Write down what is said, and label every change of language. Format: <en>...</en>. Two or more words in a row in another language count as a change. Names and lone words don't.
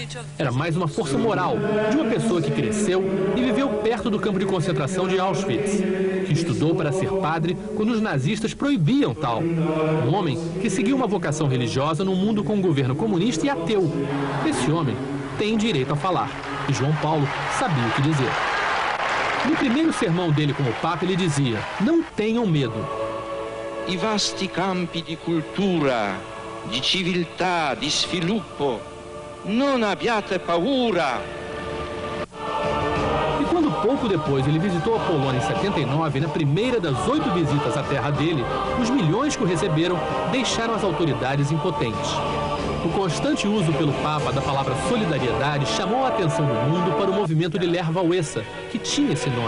<pt>Era mais uma força moral de uma pessoa que cresceu e viveu perto do campo de concentração de Auschwitz, que estudou para ser padre quando os nazistas proibiam tal. Um homem que seguiu uma vocação religiosa num mundo com um governo comunista e ateu. Esse homem tem direito a falar, e João Paulo sabia o que dizer. No primeiro sermão dele como Papa, ele dizia: "Não tenham medo.</pt> <it>I vasti campi di cultura, di civiltà, di sviluppo. Non abbiate paura."</it> <pt>E quando pouco depois ele visitou a Polônia em 79, na primeira das 8 visitas à terra dele, os milhões que o receberam deixaram as autoridades impotentes. O constante uso pelo Papa da palavra solidariedade chamou a atenção do mundo para o movimento de Lech Wałęsa, que tinha esse nome.</pt>